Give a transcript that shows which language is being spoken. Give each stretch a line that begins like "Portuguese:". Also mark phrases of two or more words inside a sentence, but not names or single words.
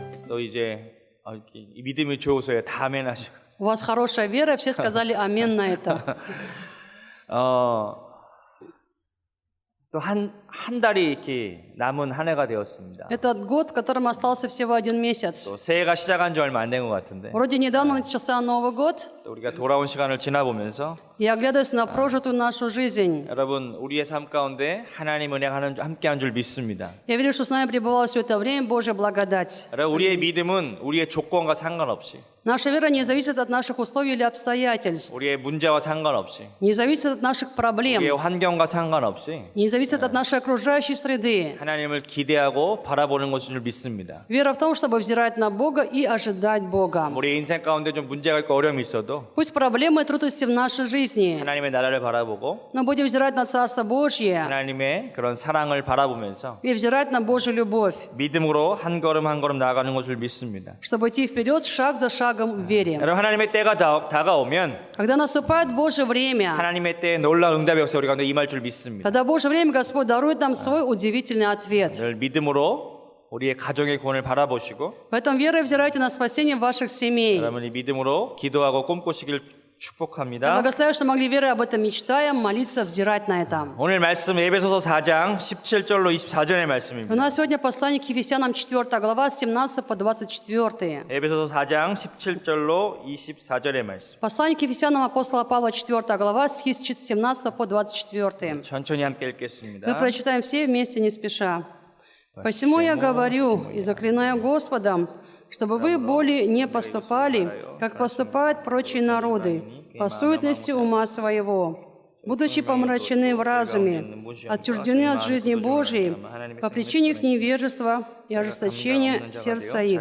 Korean: 또 이제 이렇게 믿음이 좋으세요. 다 아멘 하시고.
Russian: У вас хорошая вера, все сказали амин на это.
Korean: 또 한 달이 이렇게 남은 한 해가 되었습니다.
Russian: Этот год, в котором остался всего 1 месяц.
Korean: 또 새해가 시작한 지 얼마 안 된 것 같은데.
Russian: Вроде недавно начался Новый год,
Korean: 또 우리가 돌아온 시간을 지나보면서
Russian: и оглядываясь на прожитую нашу жизнь,
Korean: 여러분 우리의 삶 가운데 하나님 은혜가 함께한 줄 믿습니다.
Russian: я верю, что с нами пребывала все это время Божья благодать.
Korean: 여러분 우리의 믿음은 우리의 조건과 상관없이
Russian: Наша вера не зависит от наших условий или обстоятельств,
Korean: 우리의 문제와 상관없이
Russian: не зависит от наших проблем,
Korean: 우리의 환경과 상관없이
Russian: не зависит от нашей окружающей среды.
Korean: 하나님을 기대하고 바라보는 것인 줄 믿습니다.
Russian: Вера в том, чтобы взирать на Бога и ожидать Бога.
Korean: 우리 인생 가운데 좀 문제가 있고 어려움이 있어도
Russian: Пусть проблемы и трудности в нашей жизни,
Korean: 하나님의 나라를 바라보고
Russian: но будем взирать на Царство Божье
Korean: 하나님의 그런 사랑을 바라보면서
Russian: и взирать на Божью любовь,
Korean: 믿음으로 한 걸음 한 걸음 나아가는 것을 믿습니다.
Russian: чтобы идти вперед шаг за шагом в вере.
Korean: 여러분 하나님의 때가 다가오면
Russian: Когда наступает Божье время,
Korean: 하나님의 때에 놀라운 응답의 역사 우리 가운데 임할 줄 믿습니다.
Russian: тогда в Божье время Господь дарует нам свой удивительный ответ.
Korean: 늘 믿음으로 우리의 가정의 구원을 바라보시고
Russian: Поэтому верой взирайте на спасение ваших семей.
Korean: 여러분이 믿음으로 기도하고 꿈꾸시길
Russian: Я
Korean: 축복합니다.
Russian: благословляю, что могли верой об этом мечтаем, молиться, взирать на это.
Korean: 오늘 말씀 에베소서 4장 17절로 24절의
Russian: У
Korean: 말씀입니다.
Russian: нас сегодня послание к Ефесянам 4 глава, с 17 по 24.
Korean: 에베소서 4장 17절로 24절의 말씀.
Russian: Послание к Ефесянам апостола Павла 4 глава, стихи с 17 по 24.
Korean: 천천히 함께
Russian: Мы
Korean: 읽겠습니다.
Russian: прочитаем все вместе, не спеша. «Посему я говорю и заклинаю Господом, чтобы вы более не поступали, как поступают прочие народы, по суетности ума своего, будучи помрачены в разуме, отчуждены от жизни Божией по причине их невежества и ожесточения сердца их.